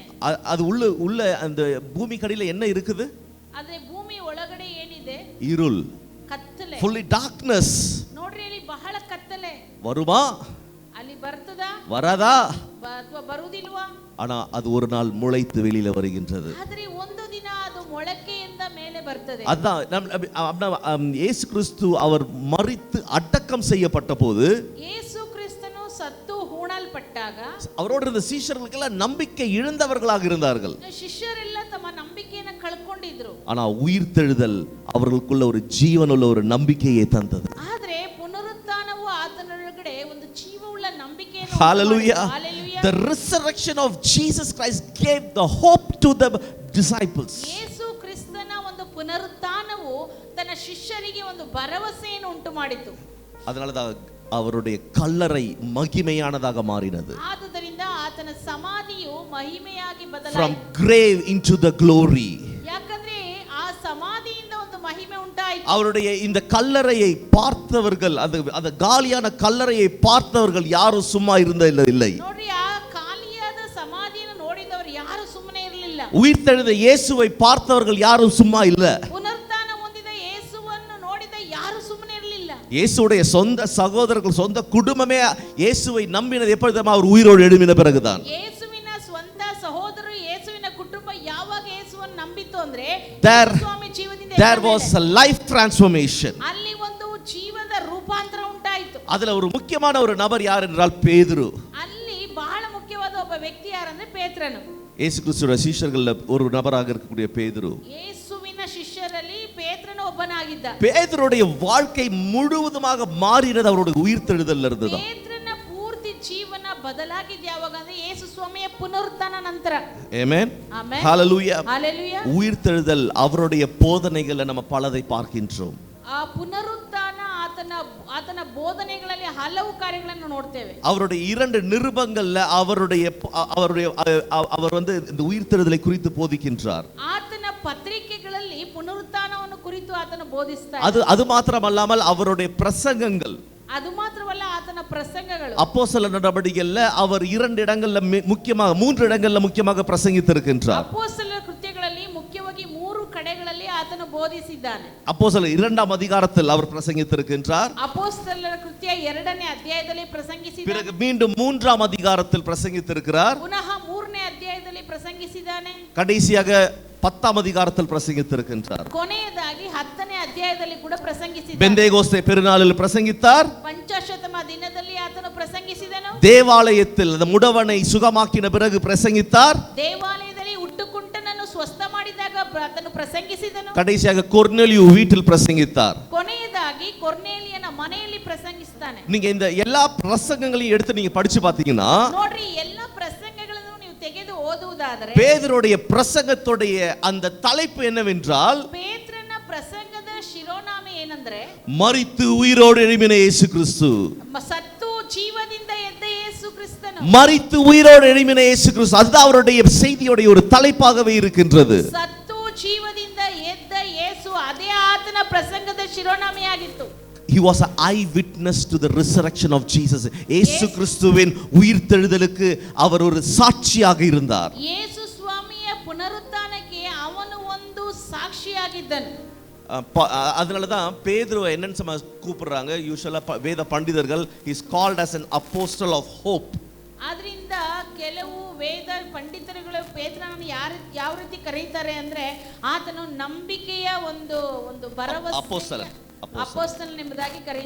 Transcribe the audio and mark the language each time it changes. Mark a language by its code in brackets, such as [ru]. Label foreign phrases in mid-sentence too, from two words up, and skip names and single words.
[ta] அது உள்ள அந்த பூமி கடியில என்ன இருக்குது? [kn] ಆದ್ರೆ ಭೂಮಿ ಒಳಗಡೆ ಏನಿದೆ? [ta] இருள், [kn] ಕತ್ತಲೆ. [en] fully darkness. [kn] ನೋಡ್ರಿ, ಅಲ್ಲಿ ಬಹಳ ಕತ್ತಲೆ. [ta] வருமா? [kn] ಅಲ್ಲಿ ಬರ್ತದಾ? [ta] வராதா? [kn] ಅಥವಾ ಬರುವುದಿಲ್ವಾ? [ta] ஆனா அது ஒரு நாள் முளைத்து வெளியில வருகின்றது. [kn] ಆದ್ರೆ ಒಂದು ದಿನ ಅದು ಮೊಳಕೆಯಿಂದ ಮೇಲೆ ಬರ್ತದೆ. [ta] அதான் இயேசு கிறிஸ்து அவர் மரித்து அடக்கம் செய்யப்பட்ட போது, [kn] ಯೇಸು ಕ್ರಿಸ್ತನು ಸತ್ತು ಹೂಣಲ್ಪಟ್ಟಾಗ [ta] அவரோடு இருந்த சீஷர்களுக்கெல்லாம் நம்பிக்கை இழந்தவர்களாக இருந்தார்கள். [kn] ಶಿಷ್ಯರೆಲ್ಲ ತಮ್ಮ ನಂಬಿಕೆಯನ್ನು ಕಳ್ಕೊಂಡಿದ್ರು. [ta] ஆனா உயிர்த்தெழுதல் அவர்களுக்குள்ள ஒரு ஜீவனுள்ள ஒரு நம்பிக்கையை தந்தது. [kn] ಆದ್ರೆ ಪುನರುತ್ಥಾನವು ಆತನೊಳಗಡೆ ಒಂದು ಜೀವವುಳ್ಳ ನಂಬಿಕೆಯನ್ನು. [en] Hallelujah. The resurrection of Jesus Christ gave the hope to the disciples. [kn] ಯೇಸು ಕ್ರಿಸ್ತನ ಒಂದು ಪುನರುತ್ಥಾನವು ತನ್ನ ಶಿಷ್ಯರಿಗೆ ಒಂದು ಭರವಸೆಯನ್ನು ಉಂಟು ಮಾಡಿತು. [ta] அதனால தான் அவருடைய கல்லறை மகிமையானதாக மாறினது. [kn] ಆದುದರಿಂದ ಆತನ ಸಮಾಧಿಯು ಮಹಿಮೆಯಾಗಿ ಬದಲಾಯಿತು. [en] From grave into the glory. [kn] ಯಾಕಂದ್ರೆ ಆ ಸಮಾಧಿಯಿಂದ ಒಂದು ಮಹಿಮೆ ಉಂಟಾಯಿತು. [ta] அவருடைய இந்த கல்லறையை பார்த்தவர்கள், அந்த காலியான கல்லறையை பார்த்தவர்கள் யாரும் சும்மா இல்லை. [kn] ನೋಡ್ರಿ, ಆ ಖಾಲಿಯಾದ ಸಮಾಧಿಯನ್ನು ನೋಡಿದವರು ಯಾರು ಸುಮ್ಮನೆ ಇರಲಿಲ್ಲ. [ta] உயிர்த்தெழுந்த இயேசுவை பார்த்தவர்கள் யாரும் சும்மா இல்ல. [kn] ಪುನರುತ್ಥಾನ ಹೊಂದಿದ ಯೇಸುವನ್ನು ನೋಡಿದ ಯಾರು ಸುಮ್ಮನೆ ಇರಲಿಲ್ಲ. [ta] இயேசுடைய சொந்த சகோதரர்கள், சொந்த குடும்பமே இயேசுவை நம்பினது எப்பொழுதும் அவர் உயிரோடு எழும்பின பிறகுதான். [kn] ಯೇಸುವಿನ ಸ್ವಂತ ಸಹೋದರರು, ಯೇಸುವಿನ ಕುಟುಂಬ ಯಾವಾಗ ಯೇಸುವನ್ನು ನಂಬಿತು ಅಂದ್ರೆ ಸ್ವಾಮಿ ಜೀವದಿಂದ [en] there was a life transformation. [kn] ಅಲ್ಲಿ ಒಂದು ಜೀವದ ರೂಪಾಂತರ ಉಂಟಾಯಿತು. [ta] அதுல ஒரு முக்கியமான ஒரு நபர் யார் என்றால் பேதுரு. [kn] ಅಲ್ಲಿ ಬಹಳ ಮುಖ್ಯವಾದ ಒಬ್ಬ ವ್ಯಕ್ತಿ ಯಾರಂದ್ರೆ ಪೇತ್ರನು. [ta] இயேசு கிறிஸ்துவின் சீஷர்கள்ல ஒரு நபராக இருக்கக்கூடிய பேதுரு. [kn] ಯೇಸುವಿನ ಶಿಷ್ಯರಲ್ಲಿ ಒಬ್ಬನಾಗಿದ್ದ. [ta] பேதுருடைய வாழ்க்கை முழுவதுமாக மாறினது அவருடைய உயிர்த்தெழுதல்ல இருந்து தான். [kn] ಪೇತ್ರನ ಪೂರ್ತಿ ಜೀವನ ಬದಲಾಗಿದ್ದು ಯಾವಾಗ ಅಂದ್ರೆ ಯೇಸು ಸ್ವಾಮಿಯ ಪುನರುತ್ಥಾನ ನಂತರ. [ta] ஆமென். [kn] ಆಮೆನ್. [ta] ஹalleluya. ஹalleluya. உயிர்த்தெழுதல் அவருடைய போதனைகளை நம்ம பலதை பார்க்கின்றோம். [kn] ಆ ಪುನರುತ್ಥಾನ ಆತನ ಬೋಧನೆಗಳಲ್ಲಿ ಹಲವು ಕಾರ್ಯಗಳನ್ನು ನೋಡ್ತೇವೆ. [ta] அவருடைய 2 நிருபங்கள்ல அவர் வந்து இந்த உயிர்த்தெழுதலை குறித்து போதிக்கின்றார். [kn] ಆತನ ಪತ್ರಿಕೆಗಳಲ್ಲಿ ಪುನರುತ್ಥಾನವನ್ನು ಕುರಿತು ಆತನು ಬೋಧಿಸ್ತಾನೆ. [ta] அது மாத்திரமல்லாமல் அவருடைய பிரசங்கங்கள், [kn] ಅದು ಮಾತ್ರವಲ್ಲ ಆತನ ಪ್ರಸಂಗಗಳು, [ta] அப்போஸ்தலர் நடவடிக்கைகள்ல அவர் 2 இடங்கள்ல முக்கியமாக 3 இடங்கள்ல முக்கியமாக பிரசங்கித்திருக்கின்றார். [kn] ಅಪೊಸ್ತಲರ ಕೃತ್ಯಗಳಲ್ಲಿ ಮುಖ್ಯವಾಗಿ 3 ಕಡೆಗಳಲ್ಲಿ ಆತನು ಬೋಧಿಸಿದ್ದಾನೆ. [ta] அப்போஸ்தலர் 2ஆம் அதிகாரத்தில் அவர் பிரசங்கித்திருக்கின்றார். [kn] ಅಪೊಸ್ತಲರ ಕೃತ್ಯ 2ನೇ ಅಧ್ಯಾಯದಲ್ಲಿ ಪ್ರಸಂಗಿಸಿದ್ದಾನೆ. [ta] பிறகு மீண்டும் 3ஆம் அதிகாரத்தில் பிரசங்கித்திருக்கிறார். [kn] ಪುನಃ 3ನೇ ಅಧ್ಯಾಯದಲ್ಲಿ ಪ್ರಸಂಗಿಸಿದ್ದಾನೆ. [ta] கடைசியாக 10ஆம் அதிகாரத்தில் பிரசங்கித்திருக்கின்றார். [kn] ಕೊನೆಯದಾಗಿ 10ನೇ ಅಧ್ಯಾಯದಲ್ಲಿ ಕೂಡ ಪ್ರಸಂಗಿಸಿದ್ದಾನೆ. [ta] பெந்தேகோஸ்தே பெருநாளில் பிரசங்கித்தார். [kn] ಪಂಚಾಶತಮ ದಿನದಲ್ಲಿ ಆತನು ಪ್ರಸಂಗಿಸಿದನು. [ta] தேவாலயத்தில் அந்த முடவனை சுகமாக்கின பிறகு பிரசங்கித்தார். [kn] ದೇವಾಲಯದಲ್ಲಿ ಹುಟ್ಟುಕುಂಟನನ್ನು ಸ್ವಸ್ಥ ಮಾಡಿದಾಗ ಆತನು ಪ್ರಸಂಗಿಸಿದನು. [ta] கடைசியாக கொர்நேலியு வீட்டில் பிரசங்கித்தார். [kn] ಕೊನೆಯದಾಗಿ ಕೊರ್ನೇಲಿಯನ ಮನೆಯಲ್ಲಿ ಪ್ರಸಂಗಿಸ್ತಾನೆ. [ta] நீங்க இந்த எல்லா பிரசங்கங்களையும் எடுத்து நீங்க படிச்சு பாத்தீங்கன்னா [kn] ನೋಡ್ರಿ ಎಲ್ಲ ಪ್ರಸಂಗಗಳನ್ನು ನೀವು ತೆಗೆದು ಓದುವುದಾದರೆ [ta] பேதுருடைய பிரசங்கத்துடைய அந்த தலைப்பு என்னவென்றால் [kn] ಪೇತ್ರನ ಪ್ರಸಂಗದ ಶಿರೋನಾಮೆ ಏನಂದ್ರೆ [ta] மரித்து உயிரோடு எழும்பின இயேசு கிறிஸ்து. [kn] ಸತ್ತು ಜೀವದಿಂದ ಎದ್ದ ಯೇಸು ಕ್ರಿಸ್ತನು. [ta] மரித்து உயிரோடு எழும்பின இயேசு கிறிஸ்து, அதுதான் அவருடைய செய்தியுடைய ஒரு தலைப்பாகவே இருக்கின்றது. [kn] ಸತ್ತು ಜೀವದಿಂದ ಎದ್ದ ಯೇಸು ಅದೇ ಆತನ ಪ್ರಸಂಗದ ಶಿರೋನಾಮೆಯಾಗಿತ್ತು. [en] He was an eyewitness to the resurrection of Jesus. [ta] இயேசு கிறிஸ்துவின் உயிர்த்தெழுதலுக்கு அவர் ஒரு சாட்சியாக இருந்தார். [kn] ಯೇಸು ಸ್ವಾಮಿಯ ಪುನರುತ್ಥಾನಕ್ಕೆ ಅವನು ಒಂದು ಸಾಕ್ಷಿಯಾಗಿದ್ದನು. [ta] அதனால தான் பேதுருவை என்னன்னு கூப்பிடுறாங்க யூசுவலா வேத பண்டிதர்கள், [en] he is called as an apostle of hope. [kn] ಆದ್ರಿಂದ ಕೆಲವು ವೇದ ಪಂಡಿತರುಗಳು ಪೇತ್ರನನ್ನು ಯಾವ ರೀತಿ ಕರೀತಾರೆ ಅಂದ್ರೆ ಆತನು ನಂಬಿಕೆಯ ಒಂದು ಭರವಸೆ ಅಪೊಸ್ತಲನ್ ಎಂಬುದಾಗಿ ಕರೀತಾರೆ.